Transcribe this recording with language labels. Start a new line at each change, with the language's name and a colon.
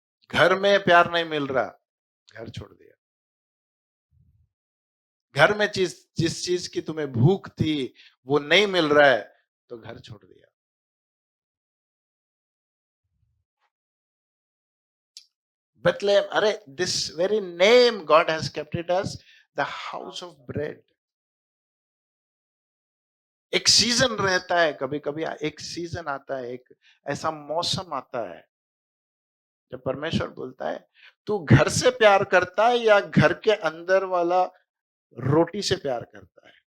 Hindi: घर में प्यार नहीं मिल रहा, घर छोड़ दिया। घर में जिस चीज की तुम्हें भूख थी वो नहीं मिल रहा है तो घर छोड़ दिया।
English: Bethlehem, अरे this very name God has kept it as the house of bread.
Hindi: एक सीजन रहता है, कभी कभी एक सीजन आता है, एक ऐसा मौसम आता है जब परमेश्वर बोलता है तू घर से प्यार करता है या घर के अंदर वाला रोटी से प्यार करता है।